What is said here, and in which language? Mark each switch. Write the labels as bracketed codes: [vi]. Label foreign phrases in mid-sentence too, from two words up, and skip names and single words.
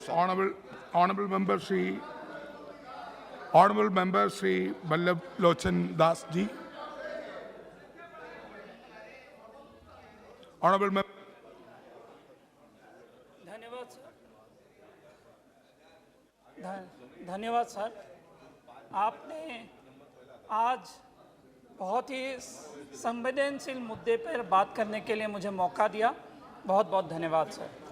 [en] Honorable member Sri Vallabh Lochan Das ji. Honorable member. [hi] धन्यवाद सर। आपने आज बहुत ही संवेदनशील मुद्दे पर बात करने के लिए मुझे मौका दिया, बहुत बहुत धन्यवाद सर।